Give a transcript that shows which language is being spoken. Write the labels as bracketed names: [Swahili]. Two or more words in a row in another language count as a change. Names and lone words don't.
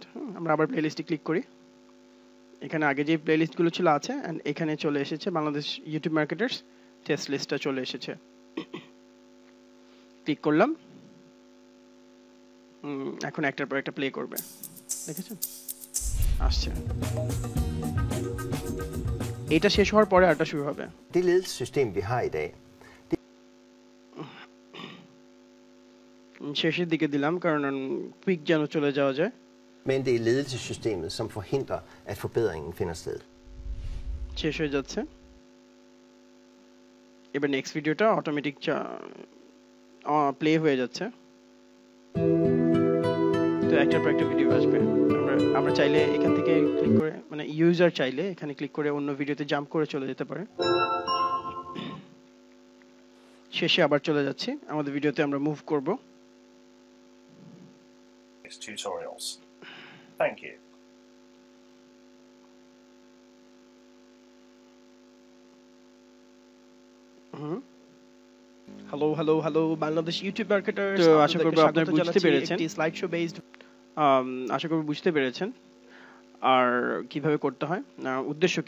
[Bangla] আমরা আবার প্লেলিস্টে ক্লিক করি, এখানে আগে যে প্লেলিস্টগুলো ছিল আছে অ্যান্ড এখানে চলে এসেছে বাংলাদেশ ইউটিউব মার্কেটার্স [English] test list [Bangla] চলে এসেছে। ক্লিক করলাম, এখন একটার পর একটা প্লে করবে, দেখেছেন আসছে। এটা শেষ হওয়ার পরে আরটা শুরু হবে। [Danish] Det ledelsessystem vi har i dag. [Bangla] শেষের দিকে দিলাম কারণ কুইক যেন চলে যাওয়া যায়। [Danish] Men det er ledelsessystemet som forhindrer at forbedringen finder sted. [Bangla] শেষ হয়ে যাচ্ছে। এবার [English] next video automatic play [Bangla] হয়ে যাচ্ছে। তো একটার পর একটা ভিডিও আসবে। আমরা চাইলে এখান থেকে ক্লিক করে মানে ইউজার চাইলে এখানে ক্লিক করে অন্য ভিডিওতে জাম্প করে চলে যেতে পারে। শেষে আবার চলে যাচ্ছি আমাদের ভিডিওতে, আমরা মুভ করব। [English] Tutorials. Thank you. [Bangla] হ্যালো বাংলাদেশ ইউটিউব মার্কেটার্স। তো আশা করব আপনারা বুঝতে পেরেছেন, একটি [English] slide show based [Bangla] আশা করব বুঝতে পেরেছেন আর কিভাবে করতে হয়, উদ্দেশ্য কি।